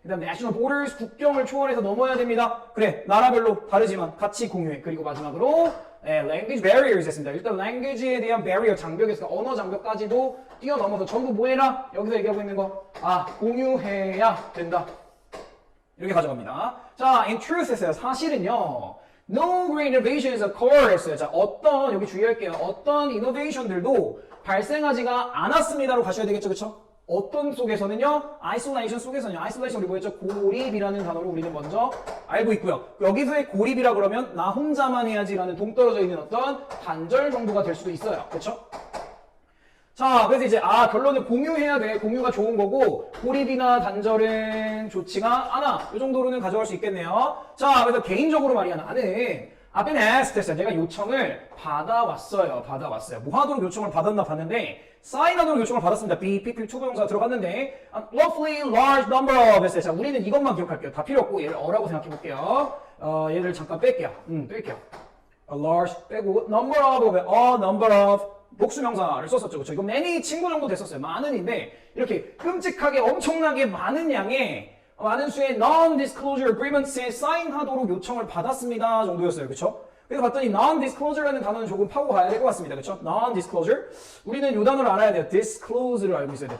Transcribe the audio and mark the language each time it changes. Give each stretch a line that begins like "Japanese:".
Korean: 그 다음
English: national borders,
Korean: 국경을 초월해서 넘어야 됩니다. 그래, 나라별로 다르지만 같이 공유해. 그리고 마지막으로
English: language barriers
Korean: 했습니다. 일단 language에 대한 barrier, 장벽에서 언어 장벽까지도 뛰어넘어서 전부 뭐 해라? 여기서 얘기하고 있는 거 공유해야 된다. 이렇게 가져갑니다. 자,
English: in truth
Korean: 했어요. 사실은요.
English: No great innovations occur 했어요.
Korean: 자, 여기 주의할게요. 어떤 innovation들도 발생하지가 않았습니다로 가셔야 되겠죠. 그쵸? 어떤 속에서는요? isolation 속에서는요. isolation 우리 뭐였죠? 고립이라는 단어로 우리는 먼저 알고 있고요. 여기서의 고립이라 그러면 나 혼자만 해야지라는 동떨어져 있는 어떤 단절 정도가 될 수도 있어요. 그쵸? 자, 그래서 이제 결론은 공유해야 돼. 공유가 좋은 거고 고립이나 단절은 좋지가 않아. 이 정도로는 가져갈 수 있겠네요. 자, 그래서 개인적으로 말이야. 나는
English: I've been asked
Korean: 했어요. 내가 요청을 받아왔어요. 뭐 하도록 요청을 받았나 봤는데 사인하도록 요청을 받았습니다. be, PP, 투부정사 들어갔는데
English: roughly large number of
Korean: 했어요. 자, 우리는 이것만 기억할게요. 다 필요 없고 얘를 어라고 생각해 볼게요. 얘를 잠깐 뺄게요. 뺄게요. a large 빼고 number of,
English: a number of
Korean: 복수명사를 썼었죠. 그쵸? 이거 many 친구 정도 됐었어요. 많은인데 이렇게 끔찍하게 엄청나게 많은 양의 많은 수의
English: non-disclosure agreements
Korean: 에 사인하도록 요청을 받았습니다 정도였어요. 그쵸? 그래서 봤더니 non-disclosure라는 단어는 조금 파고 가야 될 것 같습니다. 그쵸? non-disclosure. 우리는 이 단어를 알아야 돼요. disclose를 알고 있어야 돼요.